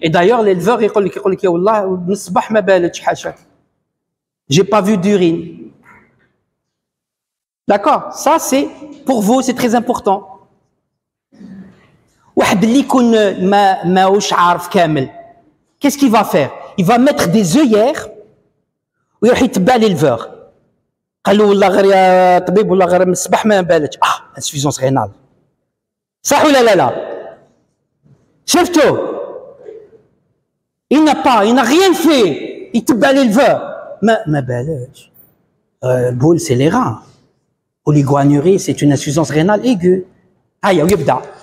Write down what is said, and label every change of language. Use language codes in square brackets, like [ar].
[fr] Et d'ailleurs, l'éleveur, il dit, j'ai pas vu d'urine. D'accord? Ça, c'est, pour vous, c'est très important. Qu'est-ce qu'il va faire? Il va mettre des œillères [ar] ويروح يتبع [fr] l'éleveur. [ar] قال له والله غير يا طبيب والله غير من الصباح ما بالك. [fr] insuffisance rénale. [ar] صح ولا لا؟ شفتوا؟ [fr] il n'a rien fait. Il [ar] يتبع [fr] l'éleveur. [ar] ما بالك. البول [fr] c'est les reins. Oligoanurie, c'est une insuffisance rénale aiguë. Aïe, [ar] yibda.